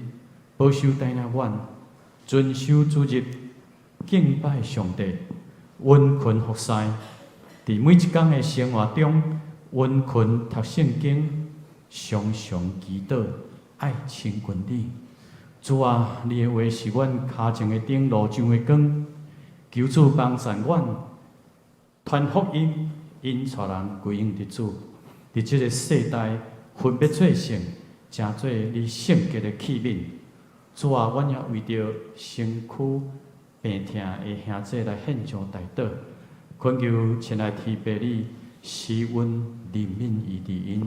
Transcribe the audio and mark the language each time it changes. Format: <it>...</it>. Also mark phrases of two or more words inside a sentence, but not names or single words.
<nan>保守带领阮遵守主日，敬拜上帝，温群服侍。伫每一天的生活中，温群读圣经，常常祈祷，爱亲近你。主啊，你的话是阮脚前的灯，路上的光。求主帮助阮，传福音，引带人归应伫主。伫这个世代，分别做圣，成做你圣洁的器皿。主啊，阮也为着身躯病痛的兄弟来献上代祷，恳求亲爱天父你施恩怜悯伊伫因。</nan>